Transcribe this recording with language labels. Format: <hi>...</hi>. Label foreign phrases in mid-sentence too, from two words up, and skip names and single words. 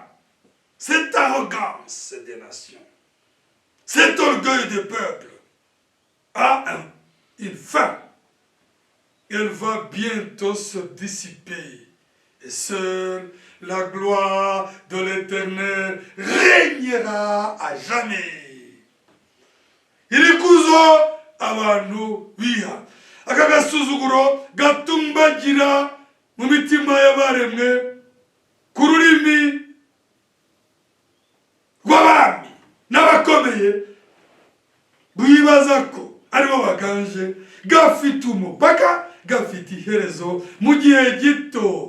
<fr>Cette arrogance des nations, cet orgueil des peuples a une fin. Elle va bientôt se dissiper. Et seule la gloire de l'Éternel régnera à jamais.</fr> <rw>Irikuzo abantu biha. Aka gasuzuguro gatumbagira mu mitima y'abaremwe ku rurimi rw'abami n'abakomeye bibaza ko aribo baganje gafite umupaka gafite iherezo mu gihe gito.</rw>